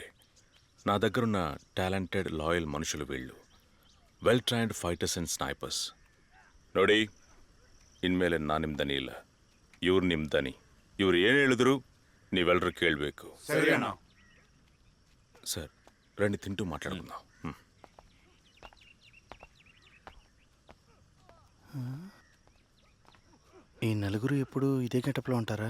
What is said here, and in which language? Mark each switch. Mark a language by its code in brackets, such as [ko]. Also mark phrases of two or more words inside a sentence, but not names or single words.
[te] నా దగ్గరున్న [en] talented loyal [te] మనుషులు వీళ్ళు. [en] well trained fighters and snipers. [kn] ನೋಡಿ, ಇನ್ಮೇಲೆ ನಾನು ನಿಮ್ದನಿ ಇಲ್ಲ, ಇವ್ರು ನಿಮ್ದನಿ. ಇವ್ರು ಏನು ಹೇಳಿದ್ರು ನೀವೆಲ್ಲರೂ ಕೇಳಬೇಕು. [te] సార్ రండి, తింటూ మాట్లాడుకుందాం. ఈ నలుగురు ఎప్పుడు ఇదే గెటప్లో ఉంటారా?